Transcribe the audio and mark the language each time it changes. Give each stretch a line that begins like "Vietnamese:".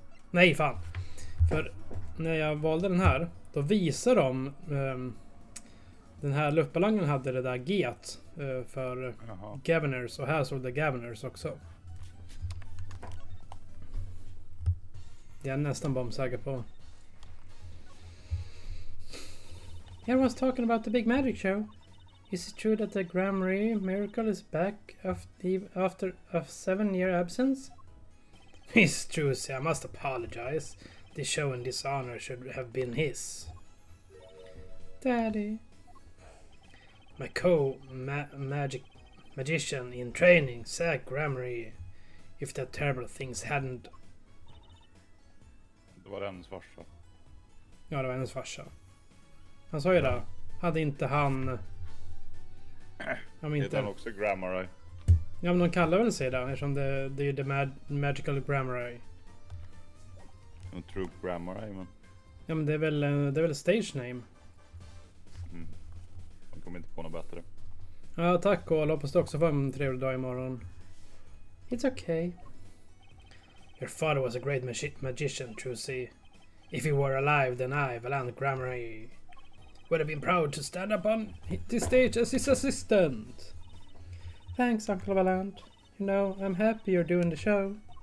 Swedish: Nej, fan. För när jag valde den här, då visar de den här luftballongen hade det där G för Governors, och här såg det Governors också. Det är jag nästan bombsäker på.
English: Everyone's talking about the big magic show. Is it true that the Gramarye miracle is back after a 7-year absence? Miss Trucy, I must apologize. This show and this honor should have been his. Daddy. My magician in training, Zach Gramarye. If that terrible things hadn't...
Swedish: Det var hennes farsa. Ja, det var hennes farsa. Han sa ju det. Hade inte han... Heter han också Gramarye? Ja, men de kallar väl sig det, eftersom det är ju
English: the magical Gramarye.
Swedish: En true Gramarye, men... Ja, men det är väl
English: stage name.
Swedish: De kommer inte på något bättre. Ja, tack, och hoppas du också får en trevlig dag imorgon.
English: It's okay. Your father was a great magician, Trucy. If he were alive, then I, Valant Gramarye, would have been proud to stand up on the stage as his assistant. Thanks, Uncle Valant. You know, I'm happy you're doing the show.